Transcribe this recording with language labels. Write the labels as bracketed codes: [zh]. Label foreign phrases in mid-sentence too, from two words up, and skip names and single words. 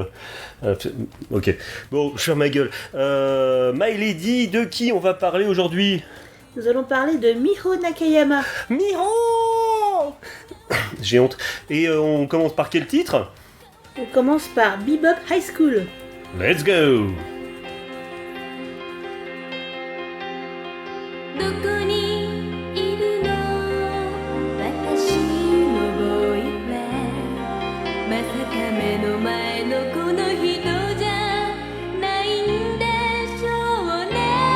[fr] Ok. Bon, je ferme ma gueule. My Lady, de qui on va parler aujourd'hui ? Nous allons parler de Miho Nakayama. Miho ! J'ai honte. Et on commence par quel titre ? On commence par Bebop High School. [en] Let's go ! [ja] どこにいるの私のボーイフレンドまさか目の前のこの人じゃないんでしょうね